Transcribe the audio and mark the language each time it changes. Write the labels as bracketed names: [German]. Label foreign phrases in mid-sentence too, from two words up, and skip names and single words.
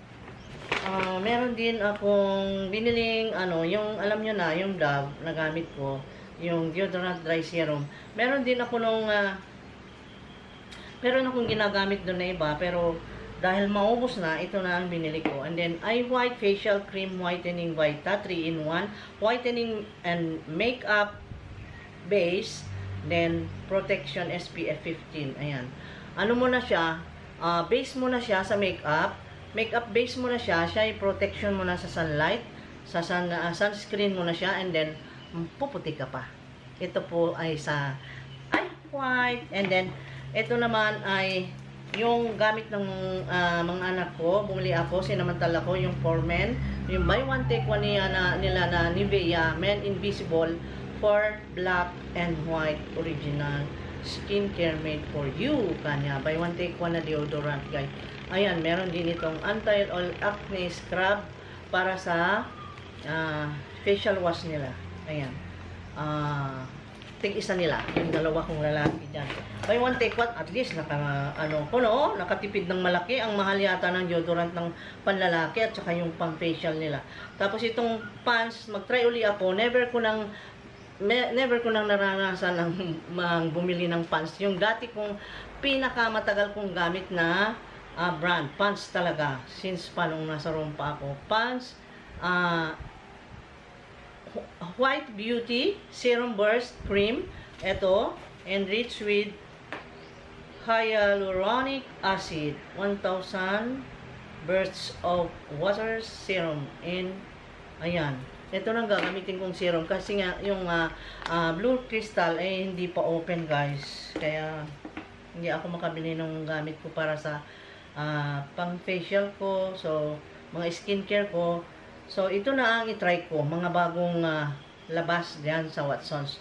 [Filipino] Tapos Meron din akong biniling, yung, alam nyo na, yung Dove na gamit ko, yung [English] deodorant dry serum. [Filipino] Meron din ako meron akong ginagamit doon na iba, pero dahil maubos na, ito na ang binili ko. [English] And then, Eye White Facial Cream Whitening Vita 3-in-1, whitening and makeup base, then protection SPF 15. [Filipino] Ayan. Ano mo na siya, base mo na siya sa [English] makeup base [Filipino] mo na siya ay protection mo na sa sunlight, sa sunscreen mo na siya, and then puputi ka pa. Ito po ay sa Eye White, [English] and then [Filipino] ito naman ay yung gamit ng mga anak ko. Bumili ako, sinamantala ko yung [English] for men, [Filipino] yung [English] buy one take one [Filipino] nila na Nivea Men Invisible [English] for black and white original skincare made for you. [Filipino] Kanya [English] buy one take one [Filipino] na deodorant, guys. Ayan, meron din itong [English] anti-all acne scrub [Filipino] para sa facial wash nila. Ayan. Tig-isa nila, yung dalawa kong lalaki dyan. Buy one take one, at least nakatipid ng malaki. Ang mahal yata ng deodorant ng panlalaki at saka yung pang-facial nila. Tapos itong pants, mag-try uli ako. Never ko nang naranasan ng bumili ng pants. Yung dati kong pinakamatagal kong gamit na brand, pants talaga. Since panong nasa room pa ako. Pants, White Beauty Serum Burst Cream. [English] Ito, enriched with hyaluronic acid. 1,000 bursts of water serum in, [Filipino] ayan. Ito nang gagamitin kong serum kasi nga yung blue crystal ay hindi pa open, guys. Kaya hindi ako makabili ng gamit ko para sa pang facial ko, so mga skincare ko. So ito na ang i-try ko, mga bagong labas diyan sa Watsons.